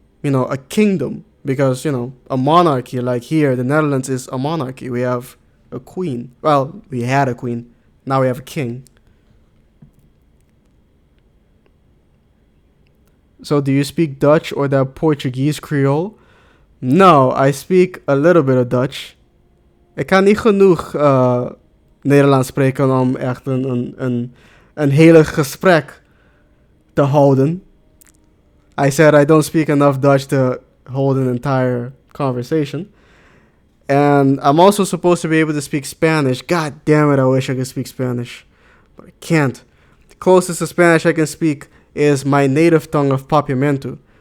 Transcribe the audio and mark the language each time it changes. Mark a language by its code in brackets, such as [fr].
[en] a kingdom. Because, a monarchy, like here, the Netherlands is a monarchy. We have a queen. Well, we had a queen. Now we have a king. So do you speak Dutch or that Portuguese Creole? No, I speak a little bit of Dutch. [nl] Ik kan niet genoeg Nederlands spreken om echt een hele gesprek te houden. [en] I said I don't speak enough Dutch to hold an entire conversation. And I'm also supposed to be able to speak Spanish. God damn it, I wish I could speak Spanish. But I can't. The closest to Spanish I can speak is my native tongue of Papiamento.